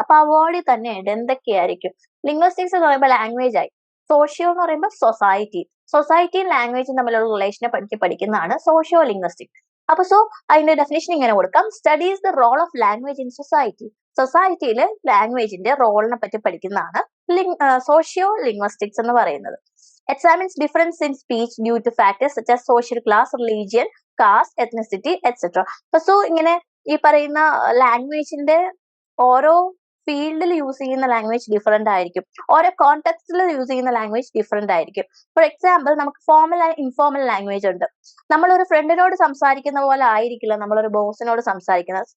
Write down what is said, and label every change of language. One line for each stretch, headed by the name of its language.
Malayalam: അപ്പൊ ആ വേർഡിൽ തന്നെ ഉണ്ട് എന്തൊക്കെയായിരിക്കും. ലിംഗ്വിസ്റ്റിക്സ് എന്ന് പറയുമ്പോൾ ലാംഗ്വേജ് ആയി, സോഷ്യോ എന്ന് പറയുമ്പോൾ സൊസൈറ്റിയും ലാംഗ്വേജും തമ്മിലുള്ള റിലേഷനെ പറ്റി പഠിക്കുന്നതാണ് സോഷ്യോ ലിംഗ്വിസ്റ്റിക്. അപ്പൊ അതിന്റെ ഡെഫിനേഷൻ ഇങ്ങനെ കൊടുക്കാം:
English: Studies the role of language in society.
Malayalam: സൊസൈറ്റിയിൽ ലാംഗ്വേജിന്റെ റോളിനെ പറ്റി പഠിക്കുന്നതാണ് സോഷ്യോ ലിംഗ്വിസ്റ്റിക്സ് എന്ന് പറയുന്നത്.
English: Examines difference in speech due to factors such as social class, religion, caste, ethnicity, etc.
Malayalam: So ഇങ്ങനെ ഈ പറയുന്ന ലാംഗ്വേജിന്റെ ഓരോ ഫീൽഡിൽ യൂസ് ചെയ്യുന്ന ലാംഗ്വേജ് ഡിഫറെന്റ് ആയിരിക്കും, ഓരോ കോണ്ടെക്സ്റ്റിൽ യൂസ് ചെയ്യുന്ന ലാംഗ്വേജ് ഡിഫറെന്റ് ആയിരിക്കും. ഫോർ എക്സാമ്പിൾ, നമുക്ക് ഫോർമൽ ആൻഡ് ഇൻഫോർമൽ ലാംഗ്വേജ് ഉണ്ട്. നമ്മളൊരു ഫ്രണ്ടിനോട് സംസാരിക്കുന്ന പോലെ ആയിരിക്കില്ല നമ്മളൊരു ബോസിനോട് സംസാരിക്കുന്നത്.